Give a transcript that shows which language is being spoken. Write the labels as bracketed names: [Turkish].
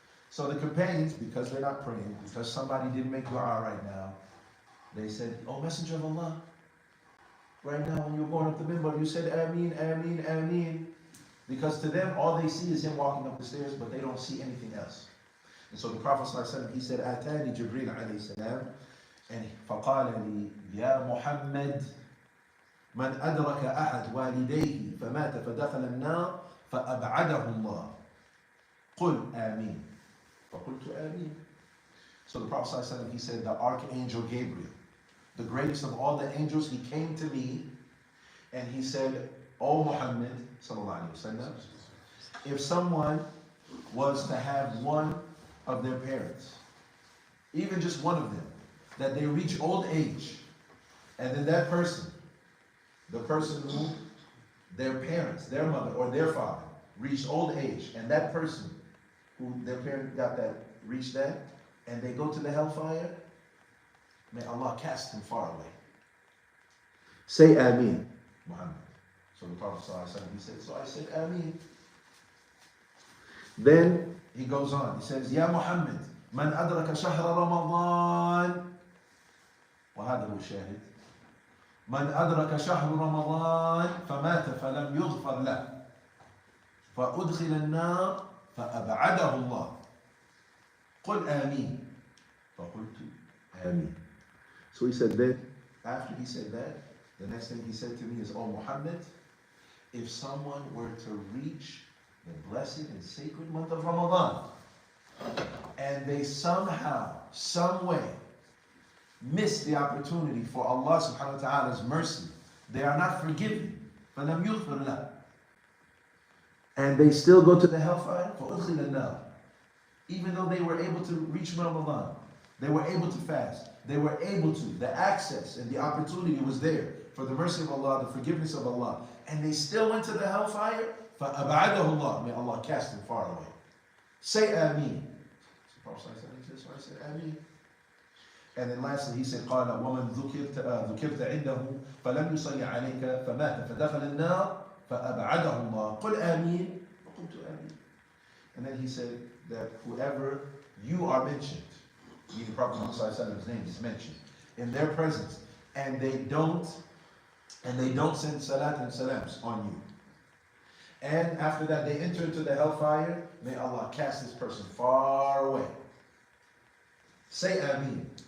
[English] So the companions, because they're not praying, because somebody didn't make dua right now, they said, Oh Messenger of Allah, right now when you're going up the minbar, you said ameen, ameen, ameen. Because to them, all they see is him walking up the stairs, but they don't see anything else. And so the Prophet ﷺ, he said, [Arabic] Atani Jibreel alayhi salam, and فقال لي يا محمد من أدرك أحد والديه فمات فدخل النار فأبعده الله قل آمين فقلت آمين. [English] So the Prophet ﷺ, he said, the Archangel Gabriel, the greatest of all the angels, he came to me and he said, O Muhammad, sallallahu alaihi wasallam, if someone was to have one of their parents, even just one of them, that they reach old age, and then that person, the person who their parents, their mother or their father, reached old age, and that person who their parent got that, reached that, and they go to the hellfire, may Allah cast him far away. Say Ameen, Muhammad. So the Prophet ﷺ, he said, so I said Ameen. Then he goes on, he says, [Arabic] Ya Muhammad, man adraka shahra Ramadan. وهذا هو الشاهد. من أدرك شهر رمضان فمات فلم يغفر له فأدخل النار فأبعده الله قل آمين فقلت آمين. [English] So he said that, after he said that, the next thing he said to me is, Oh Muhammad, if someone were to reach the blessed and sacred month of Ramadan, and they somehow, some way, miss the opportunity for Allah subhanahu wa ta'ala's mercy, they are not forgiven, [Arabic] فَلَمْ يُغْفِرْ لَهُ, [English] and they still go to the hellfire, [Arabic] فَأُدْخِلَ النَّارِ, [English] even though they were able to reach Ramadan, they were able to fast, they were able to, the access and the opportunity was there for the mercy of Allah, the forgiveness of Allah, and they still went to the hellfire, [Arabic] فَأَبْعَدَهُ اللَّهُ, [English] may Allah cast them far away. Say Ameen. So Prophet said, so I said Ameen. And then lastly he said, [Arabic] قال ومن ذكرت عنده فلم يصلي عليك فمات فدخل النار فأبعده الله قل آمين وقلت آمين. [English] And then he said that whoever you are mentioned, meaning Prophet Muhammad's name is mentioned in their presence, and they don't send salat and salams on you, and after that they enter into the hellfire, may Allah cast this person far away. Say Ameen.